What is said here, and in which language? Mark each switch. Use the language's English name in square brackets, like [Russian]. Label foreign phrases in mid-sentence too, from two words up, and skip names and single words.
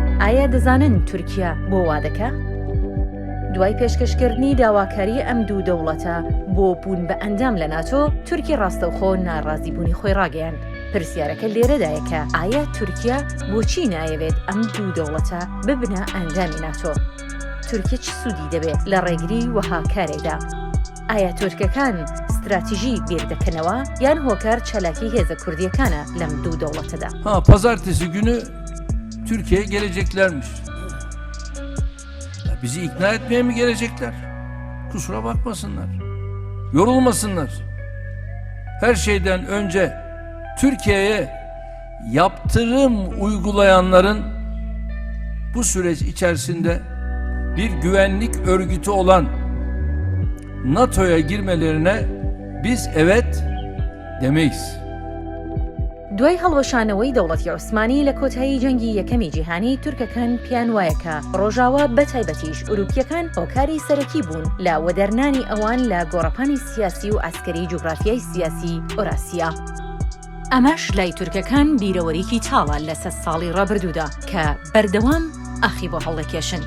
[Central Kurdish] ئایا دەزانن تورکیا بۆ وا دەکا؟ دوای پێشکەشکردنی داواکاری ئەم دوو دەوڵەتە بۆ بوون بە ئەندام لە ناتۆ، تورکی ڕاستەوخۆ ناڕازیبوونی خۆی ڕاگەیاند. پرسیارەکە لێرەدایە کە ئایا تورکیا بۆچی نایەوێت ئەم دوو دەوڵەتە ببنە ئەندامی ناتۆ؟ تورکیا چ سوودی دەبێت لە ڕێگری وەها کارێکدا؟ ئایا تورکەکان استراتیژی بیردەکەنەوە یان هۆکار çەلاکی hêza Kurdiyekana lem دوو dewleteda? [Turkish] Pazartesi günü Türkiye'ye geleceklermiş. Ya bizi ikna etmeye mi gelecekler? Kusura bakmasınlar. Yorulmasınlar. Her şeyden önce Türkiye'ye yaptırım uygulayanların bu süreç içerisinde bir güvenlik örgütü olan NATO'ya girmelerine biz evet demeyiz. [Central Kurdish] دوای هەڵوەشانەوەی دەوڵەتی عوسمانی لە کۆتایی جەنگی یەکەمی جیهانی تورکەکان پیان وایە کە ڕۆژاوا بەتایبەتیش ئوروپیەکان هۆکاری سەرەکی بوون لە وەدەرنانی ئەوان لە گۆڕەپانی سیاسی و ئاسکەری جوگرافیای سیاسی ئۆراسیا. ئەمەش لای تورکەکان بیرەوەریکی تاڵە لە 100 ساڵی ڕابردوودا کە بەردەوام ئاخی بۆ هەڵدەکێشن.